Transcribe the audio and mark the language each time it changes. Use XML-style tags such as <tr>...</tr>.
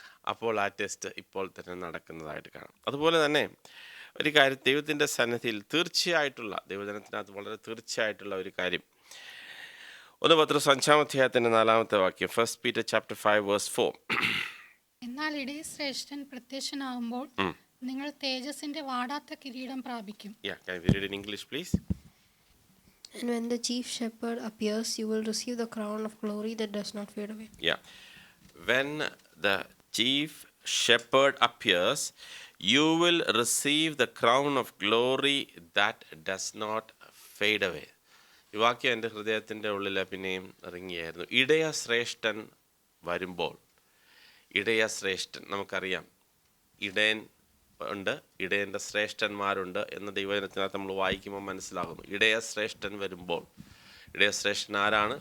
<ml>അപ്പോൾ ആ ടെസ്റ്റ് ഇപ്പോൾ തന്നെ നടക്കുന്നതായിട്ട് കാണാം. അതുപോലെ തന്നെ ഒരു കാര്യം, ദൈവത്തിൻ്റെ സന്നിധിയിൽ തീർച്ചയായിട്ടുള്ള, ദൈവജനത്തിനകത്ത് വളരെ തീർച്ചയായിട്ടുള്ള ഒരു കാര്യം, 1 പത്രോസ് 5-ാം അധ്യായത്തിൻ്റെ 4-ാമത്തെ വാക്യം,</ml> <en>1 Peter chapter 5 verse 4.</en> <ml>എന്നാൽ ഇടയശ്രേഷ്ഠൻ പ്രത്യക്ഷനാകുമ്പോൾ നിങ്ങൾ തേജസ്സിന്റെ വാടാത്ത കിരീടം പ്രാപിക്കും.</ml> <en>Yeah, can we read in English please? And when the chief shepherd appears, you will receive the crown of glory that does not fade away. Yeah. When the chief shepherd appears, you will receive the crown of glory that does not fade away.</en> <ml>ഈ വാക്യം എൻ്റെ ഹൃദയത്തിൻ്റെ ഉള്ളിൽ പിന്നെയും ഇറങ്ങിയായിരുന്നു. ഇടയശ്രേഷ്ഠൻ വരുമ്പോൾ, ഇടയശ്രേഷ്ഠൻ നമുക്കറിയാം, ഇടയൻ ഉണ്ട്, ഇടയൻ്റെ ശ്രേഷ്ഠന്മാരുണ്ട് എന്ന് ദൈവജനത്തിനകത്ത് നമ്മൾ വായിക്കുമ്പോൾ മനസ്സിലാകുന്നു. ഇടയശ്രേഷ്ഠൻ വരുമ്പോൾ, ഇടയശ്രേഷ്ഠൻ ആരാണ്?</ml>